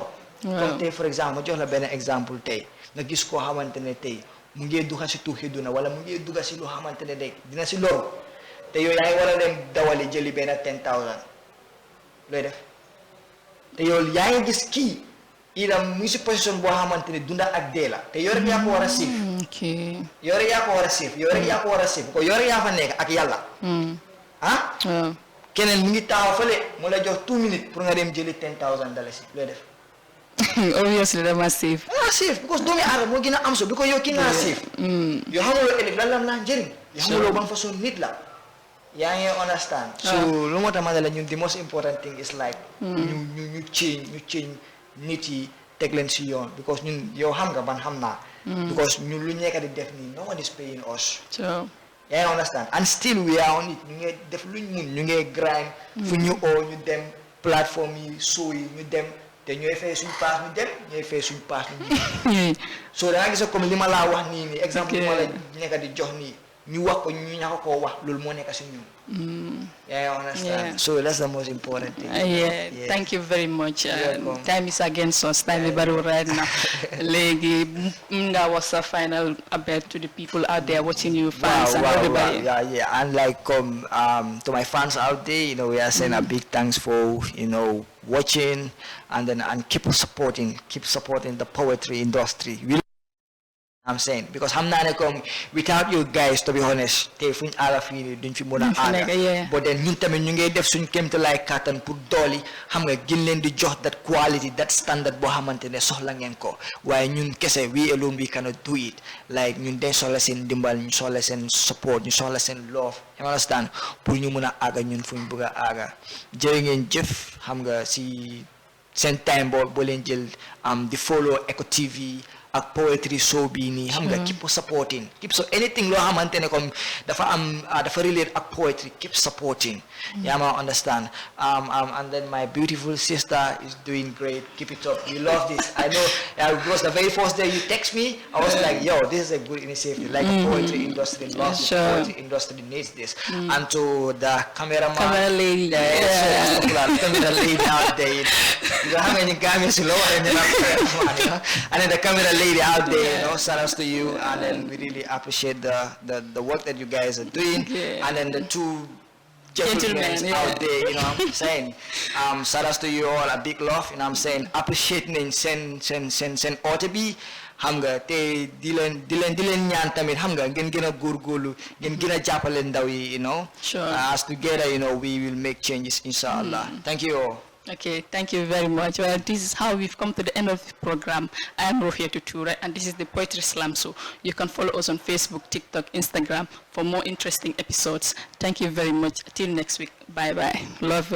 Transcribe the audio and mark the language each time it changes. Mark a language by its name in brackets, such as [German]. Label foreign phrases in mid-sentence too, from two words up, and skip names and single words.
[Wolof] comme tey for exemple ma jox la benn exemple tey nga gis koo xamante ne tey mu ngi dugga si tuuxi duna wala mu ngi dugga si loo xamante ne de dina si loru te yow yaa ngi war a dem dawali jëli benn 10,000 looy def te yow yaa ngi gis kii itam mu ngi si position boo xamante ne dunda ak dee la te yow rek yaa ko war a siif. yow rek yaa ko war a siif yow rek yaa ko war a siif ko yow rek yaa fa nekk ak yàlla. keneen mu ngi taxaw fële mu la jox 2 minutes pour nga dem jëli 10,000 dalasi looy def. [English] obviously dama safe. Safe because [Wolof] doomi aadama moo gën a am so because yow ki nga safe. yoo xamuloo ëllëg lan la njëriñ. yoo xamuloo ban façon nit la. yaa ngi understand. so lu moo tax ma ne la ñun [English] the most important thing is like. [Wolof] ñu change nit yi teg leen si yoon because ñun yow xam nga ban xam naa. because ñun lu nekk di def nii [English] no one is paying us. [Wolof] yaa ngi [English] understand and still we are on it [Wolof] ñu ngi def luñ mun ñu ngi grind. fu ñu oo ñu dem plateforme yi show yi ñu dem. te ñooy fay suñ paas ñu dem ñooy fay suñ paas ñu so da nga gis comme li ma laa wax nii exemple ma la nekk di jox nii ñu wax ko ñu ñaka koo wax loolu moo nekk si ñun. [English] Yeah, I understand. So that's the most important thing. Thank you very much. Time is against us. Time is baru right now. Legi, that was a final update to the people out there watching you, fans and everybody. Yeah. And like to my fans out there, we are saying a big thanks for watching and keep supporting the poetry industry. I'm saying because I'm not without you guys, to be honest, but then [Wolof] ñun tamit ñu ngay def suñ kéemtalaay kàttan pour dooli xam nga gën leen di jox [English] that quality, that standard [Wolof] boo xamante ne soxla ngeen ko waaye ñun kese [English] we alone we cannot do it. [Wolof] Like ñun dañ soxla seen dimbal, ñu soxla seen support, ñu soxla seen love, [English] you understand, [Wolof] pour ñu mun a àgga ñun fu ñu bëgg a àgga. Jërë ngeen jëf xam nga si seen time boo leen jël di follow Eco TV ak poetry show bi nii xam nga [English] keep supporting, [Wolof] anything loo xamante ne comme dafa relate ak poetry, [English] keep supporting. Yeah, I understand. And then my beautiful sister is doing great. Keep it up. We love this. I know because the very first day you text me, I was like, yo, this is a good initiative. Like the poetry industry loves the poetry industry needs this. And to the camera lady, camera lady out there. You don't have any cameras lower and then the camera lady out there, shout outs to you, and then we really appreciate the work that you guys are doing. And then the two gentlemen out there, what I'm saying. Shout outs to you all, a big love, I'm saying. [Wolof] Appreciate nañ seen oote bi xam nga te di leen ñaan tamit xam nga ngeen gën a góorgóorlu ngeen gën a jàppale ndaw yi, [English] Sure. As together, we will make changes inshallah. Thank you all. Okay, thank you very much. Well, this is how we've come to the end of the program. I am Roheyatou Touray, and this is the Poetry Slam Show. You can follow us on Facebook, TikTok, Instagram for more interesting episodes. Thank you very much. Till next week. Bye-bye.